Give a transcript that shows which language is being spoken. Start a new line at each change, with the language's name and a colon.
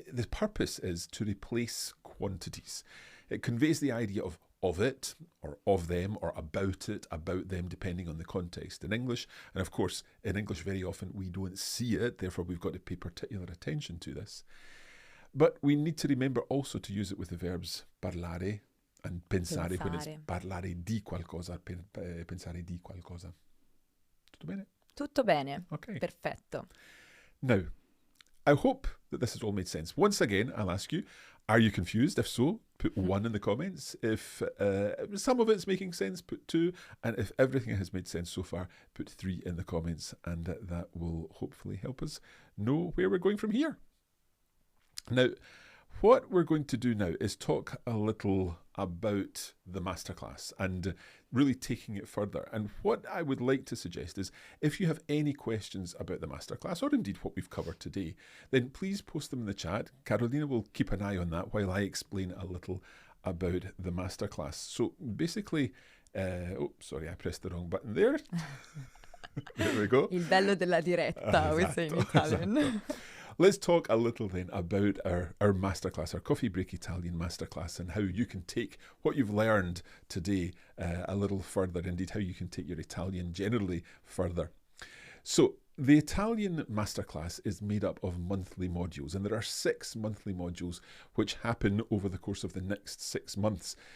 English: The purpose is to replace quantities. It conveys the idea of it, or of them, or about it, about them, depending on the context in English. And of course, in English, very often we don't see it, therefore we've got to pay particular attention to this. But we need to remember also to use it with the verbs parlare and pensare. When it's parlare di qualcosa, pensare di qualcosa.
Italian: Tutto bene? Tutto bene.
English: Okay.
Italian: Perfetto.
English: Now, I hope that this has all made sense. Once again, I'll ask you, are you confused? If so, put 1 in the comments. If some of it's making sense, put 2. And if everything has made sense so far, put 3 in the comments. And that will hopefully help us know where we're going from here. Now, what we're going to do now is talk a little about the masterclass and really taking it further. And what I would like to suggest is if you have any questions about the masterclass or indeed what we've covered today, then please post them in the chat. Carolina will keep an eye on that while I explain a little about the masterclass. So basically, sorry, I pressed the wrong button there. There we go.
Italian: Il bello della diretta,
English: we say in Italian.
Italian: Esatto.
English: Let's talk a little then about our masterclass, our Coffee Break Italian Masterclass, and how you can take what you've learned today a little further, indeed how you can take your Italian generally further. So the Italian Masterclass is made up of monthly modules, and there are 6 monthly modules which happen over the course of the next 6 months.